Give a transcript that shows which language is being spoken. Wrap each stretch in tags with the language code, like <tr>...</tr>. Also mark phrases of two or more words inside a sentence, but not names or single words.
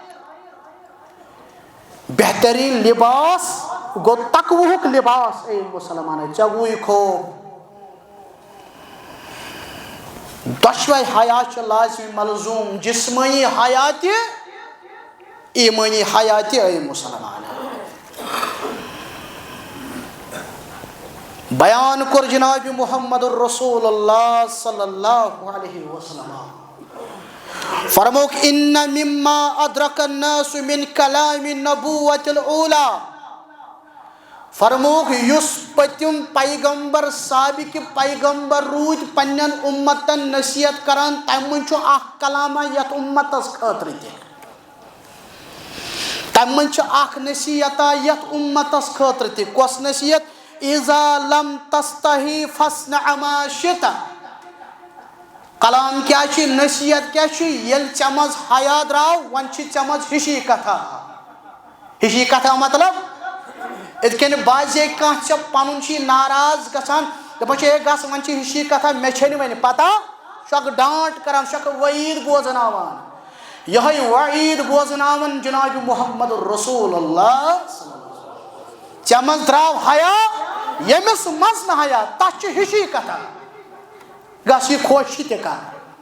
<ks>بہترین لباس گوٚو تقوہُک لباس اے مُسلمانو ژےٚ گوٚوٕے خوف دۄشوے حیا چھِ لازمی ملزوٗم جسمٲنی حیا تہِ ایٖمٲنی حیا تہِ اے مُسلمان بیان کوٚر جناب محمد الرسول اللہ</ks> <ar>صلی اللہ علیہ وسلم</ar> <ks>فرموک</ks> <ar>ان مما ادرک الناس من کلام النبوۃ الاولی</ar> <ks>فرموک یُس پٔتِم پیغمبر سابقہِ پیغمبر روٗدۍ پننٮ۪ن اُمتن نصیحت کران تمہِ منٛز چھُ اکھ کلامہ یتھ اُمتس خٲطرٕ تہِ تمہِ منٛز چھِ اکھ نصیحتہ یتھ اُمتس خٲطرٕ تہِ کۄس نصیحت</ks> <ar>اذا لم تستحی فاصنع ما شئت</ar> <ks>کلام کیٛاہ چھُ نصیحت کیٛاہ چھُ ییٚلہِ ژےٚ منٛز حیا درٛاو وۄنۍ چھِ ژےٚ منٛز ہِشی کتھا مطلب یِتھ کٔنۍ باسے کانٛہہ ژےٚ پنُن چھُے ناراض گژھان دپان چھِ ہے گژھ وۄنۍ چھِ ہِشی کتھا مےٚ چھےٚ نہٕ وۄنۍ پتہ سُہ اکھ ڈانٹ کران سُہ اکھ وعیٖد بوزناوان یِہوٚے وعیٖد بوزناوان جناب محمد الرسول اللہ ژےٚ منٛز درٛاو حیا ییٚمِس منٛز نہٕ حیا تتھ چھِ ہِشی کتھا گژھ یہِ خۄش چھِ تہِ کر</ks>